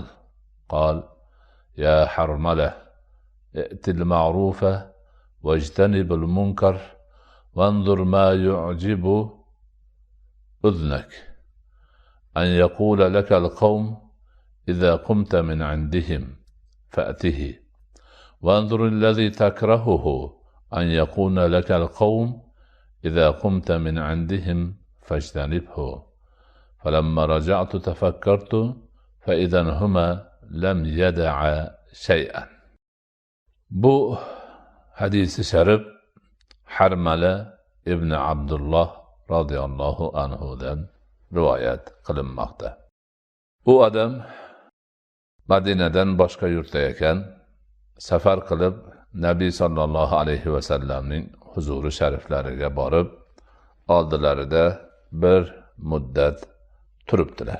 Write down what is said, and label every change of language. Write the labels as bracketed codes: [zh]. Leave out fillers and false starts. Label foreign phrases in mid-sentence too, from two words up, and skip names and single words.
[ar] قال يا حرملة ائت المعروف واجتنب المنكر وانظر ما يعجب أذنك أن يقول لك القوم إذا قمت من عندهم فأته، وانظر الذي تكرهه أن يكون لك القوم إذا قمت من عندهم فاجتنبه. فلما رجعت تفكرت فإذا هما لم يدعا شيئا. [uz] Bu hadisi sharif Harmala ibn Abdulloh radhiyallohu anhudan rivoyat qilinmoqda. Bu odam Madinadan boshqa yurtda ekan, safar qilib Nabiy sallallohu alayhi va sallamning huzuri shariflariga borib, oldilarida bir muddat turibdilar.